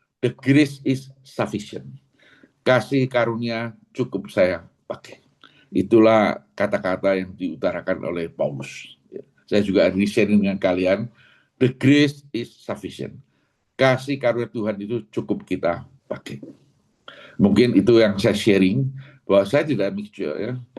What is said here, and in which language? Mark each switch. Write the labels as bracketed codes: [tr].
[en] The grace is sufficient. [id] Kasih karunia cukup saya pakai. Itulah kata-kata yang diutarakan oleh Paulus. Saya juga ini sharing dengan kalian. [en] The grace is sufficient. [id] Kasih karunia Tuhan itu cukup kita pakai. Mungkin itu yang saya sharing, bahwa saya tidak mixture ya.